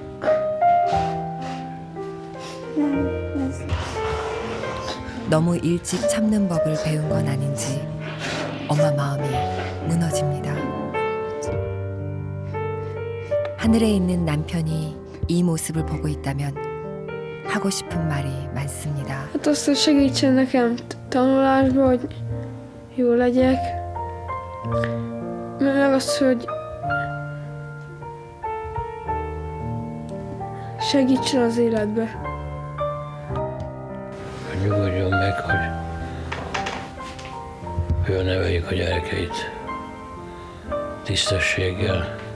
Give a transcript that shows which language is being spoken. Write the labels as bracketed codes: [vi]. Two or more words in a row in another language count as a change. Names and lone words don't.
[ko] 너무 일찍 참는 법을 배운 건 아닌지 엄마 마음이 무너집니다. 하늘에 있는 남편이 이 모습을 보고 있다면 하고 싶은 말이 많습니다. [hu] Hát azt, hogy segítsen nekem tanulásba, hogy jó legyek. Meg azt, hogy segítsen az életbe. Hogy nyugodjon meg, hogy jól neveljük a gyerekeit tisztességgel.